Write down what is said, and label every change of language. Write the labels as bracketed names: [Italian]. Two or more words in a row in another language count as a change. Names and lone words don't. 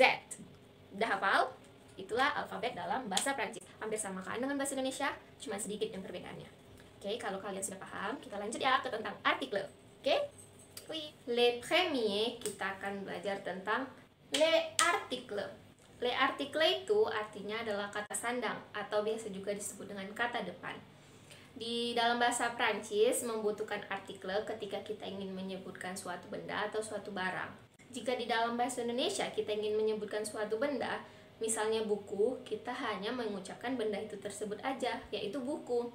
[Indonesian] Udah hafal? Itulah alfabet dalam bahasa Prancis. Hampir sama kan dengan bahasa Indonesia, cuma sedikit yang perbedaannya. Oke, kalau kalian sudah paham, kita lanjut ya ke tentang artikel. Oke? [French] Oui. Les premiers, [Indonesian] kita akan belajar tentang [French] les articles. Les articles [Indonesian] itu artinya adalah kata sandang atau biasa juga disebut dengan kata depan. Di dalam bahasa Prancis membutuhkan artikel ketika kita ingin menyebutkan suatu benda atau suatu barang. Jika di dalam bahasa Indonesia kita ingin menyebutkan suatu benda, misalnya buku, kita hanya mengucapkan benda itu tersebut aja, yaitu buku.